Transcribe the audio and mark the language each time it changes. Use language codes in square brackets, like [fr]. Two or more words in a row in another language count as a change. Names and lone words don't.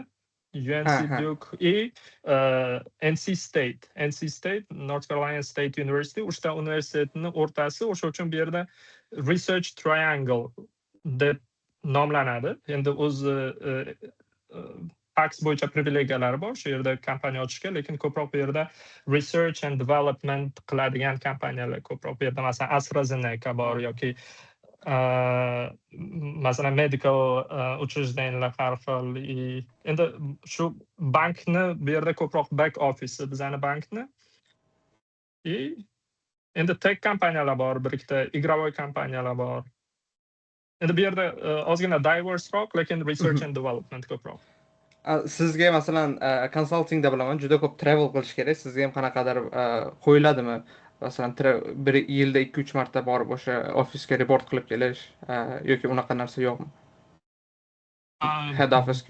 [uz] UNC Duke NC State, North Carolina State University, uchta universitetning o'rtasi, o'sha uchun bu yerda Research Triangle deb nomlanadi. Endi o'z tax bo'yicha privilegiyalari bor, shu yerda kompaniya ochishga, lekin ko'proq bu yerda [en] research and development [uz] qiladigan kompaniyalar ko'proq. Bu yerda masalan AstraZeneca bor yoki masalan medical учреждениялар har xil. Endi shu bankni bu yerda ko'proq [en] back office [uz] bizani bankni. Endi tech kompaniyalar bor, bir ikkita игровой kompaniyalar bor. Endi bu yerda ozgina diverseroq, lekin [en] research and development [uz] ko'proq. Sizga masalan consultingda bilaman juda ko'p travel qilish kerak. Sizga ham qanaqadir qo'yiladimi? Masalan, bir yilda 2-3 marta borib o'sha ofisga report qilib kelish yoki unaqa narsa yo'qmi? [en] Head officega.